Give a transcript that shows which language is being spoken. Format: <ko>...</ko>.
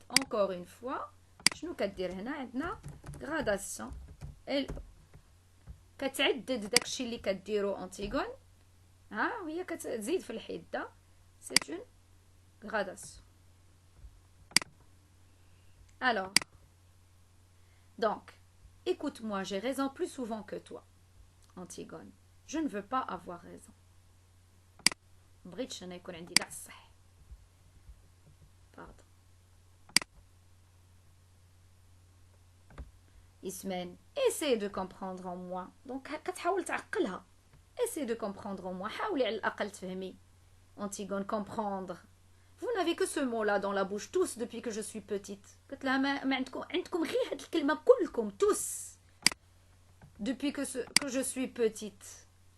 <fr>encore une fois</fr> <ar>شنو كدير هنا؟ عندنا غراداسيون. كتعدد داكشي اللي كديرو انتيغون, وهي كتزيد في الحده.</ar> <fr>c'est une gradation. Alors, donc, écoute-moi, j'ai raison plus souvent que toi. Antigone, je ne veux pas avoir raison.</fr> <ar>مبغيتش انا يكون عندي كاع الصح.</ar> <fr>Pardon. Ismen, essaie de comprendre en moi.</fr> <ar>Donc كتحاول تعقلها.</ar> <fr>essaie de comprendre en moi.</fr> <ar>حاولي على الأقل تفهمي.</ar> <fr>Antigone, comprendre. Vous n'avez que ce mot-là dans la bouche tous depuis que je suis petite.</fr> <ar>قلت لها ما عندكم غير هاد الكلمة كلكم</ar> <fr>tous depuis que je suis petite.</fr>